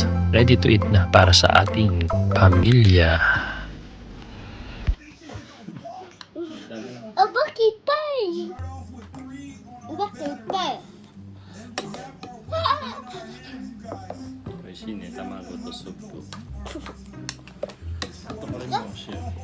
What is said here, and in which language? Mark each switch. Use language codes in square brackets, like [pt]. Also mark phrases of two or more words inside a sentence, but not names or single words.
[en] Ready to eat [tl] na para sa ating pamilya. Bakit pa eh? Bakit pa eh? [ja] 美味しいね、卵とスープ。あとこれも美味しいよ。